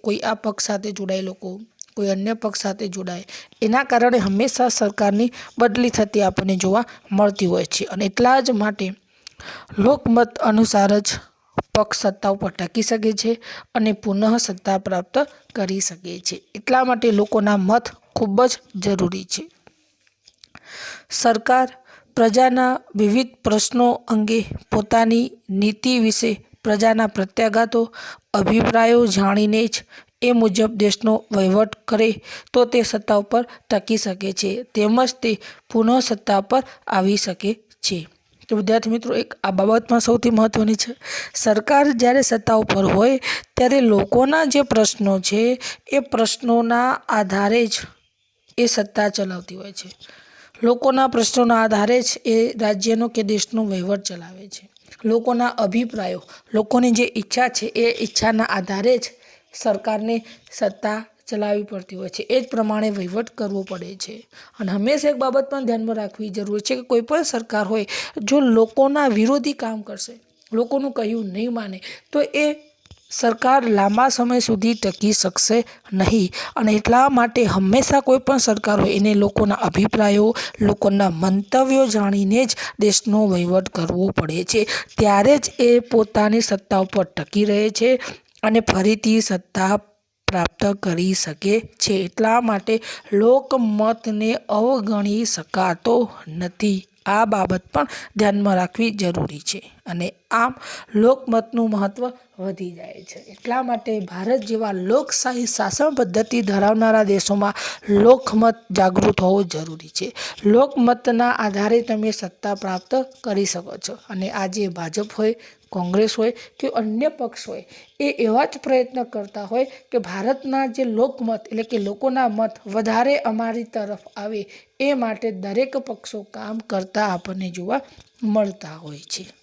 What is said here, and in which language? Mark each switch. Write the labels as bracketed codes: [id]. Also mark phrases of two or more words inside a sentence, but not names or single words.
[gu] કોઈ આ પક્ષ સાથે જોડાય લોકો, કોઈ અન્ય પક્ષ સાથે જોડાય, એના કારણે હંમેશા સરકારની બદલી થતી આપણને જોવા મળતી હોય છે અને એટલા જ માટે લોકમત અનુસાર જ પક્ષ સત્તા ઉપર ટકી શકે છે અને પુનઃ સત્તા પ્રાપ્ત કરી શકે છે। એટલા માટે લોકોના મત ખૂબ જ જરૂરી છે। સરકાર પ્રજાના વિવિધ પ્રશ્નો અંગે પોતાની નીતિ વિષે પ્રજાના પ્રત્યાઘાતો અભિપ્રાયો જાણીને જ એ મુજબ દેશનો વહીવટ કરે તો તે સત્તા પર ટકી શકે છે તેમજ તે પુનઃ સત્તા પર આવી શકે છે। તો વિદ્યાર્થી મિત્રો, એક આ બાબત મેં સૌથી મહત્વની છે। સરકાર જ્યારે સત્તા પર હોય ત્યારે લોકોના જે પ્રશ્નો છે એ પ્રશ્નોના આધારે જ એ સત્તા ચલાવતી હોય છે। લોકોના પ્રશ્નોના આધારે જ એ રાજ્યનો કે દેશનો વહીવટ ચલાવે છે। લોકોના અભિપ્રાયો, લોકોની જે ઇચ્છા છે એ ઇચ્છાના આધારે જ સરકારને સત્તા ચલાવી પડતી હોય છે। એ જ પ્રમાણે વહીવટ કરવો પડે છે અને હંમેશા એક બાબત પણ ધ્યાનમાં રાખવી જરૂરી છે કે કોઈ પણ સરકાર હોય જો લોકોના વિરોધી કામ કરશે, લોકોનું કહ્યું નહીં માને તો એ સરકાર લાંબા સમય સુધી ટકી શકશે નહીં અને એટલા માટે હંમેશા કોઈ પણ સરકાર હોય એને લોકોના અભિપ્રાયો, લોકોના મંતવ્યો જાણીને જ દેશનો વહીવટ કરવો પડે છે। ત્યારે જ એ પોતાની સત્તા પર ટકી રહે છે અને ફરીથી સત્તા પ્રાપ્ત કરી શકે છે। એટલા માટે લોકમતને અવગણી શકાતો નથી। આ બાબત પણ ધ્યાનમાં રાખવી જરૂરી છે અને આમ લોકમતનું મહત્ત્વ વધી જાય છે। એટલા માટે ભારત જેવા લોકશાહી શાસન પદ્ધતિ ધરાવનારા દેશોમાં લોકમત જાગૃત હોવું જરૂરી છે। લોકમતના આધારે તમે સત્તા પ્રાપ્ત કરી શકો છો અને આજે ભાજપ હોય, કોંગ્રેસ હોય કે અન્ય પક્ષ હોય એ એવા જ પ્રયત્ન કરતા હોય કે ભારતના જે લોકમત એટલે કે લોકોના મત વધારે અમારી તરફ આવે એ માટે દરેક પક્ષો કામ કરતા આપણને જોવા મળતા હોય છે।